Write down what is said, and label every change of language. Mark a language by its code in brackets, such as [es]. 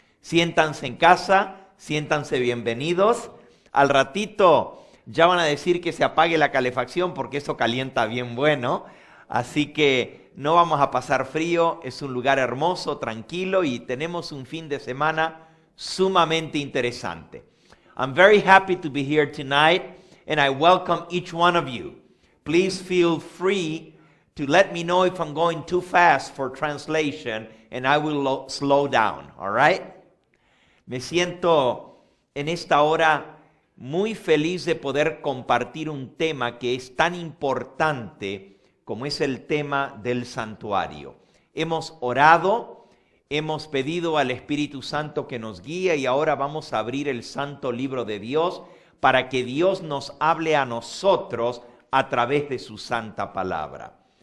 [es] Siéntanse en casa, siéntanse bienvenidos. Al ratito ya van a decir que se apague la calefacción porque eso calienta bien bueno. Así que no vamos a pasar frío, es un lugar hermoso, tranquilo, y tenemos un fin de semana sumamente interesante. [en] I'm very happy to be here tonight and I welcome each one of you. Please feel free to let me know if I'm going too fast for translation, and I will slow down, all right? [es] Me siento en esta hora muy feliz de poder compartir un tema que es tan importante como es el tema del santuario. Hemos orado, hemos pedido al Espíritu Santo que nos guíe, y ahora vamos a abrir el Santo Libro de Dios para que Dios nos hable a nosotros a través de su santa palabra.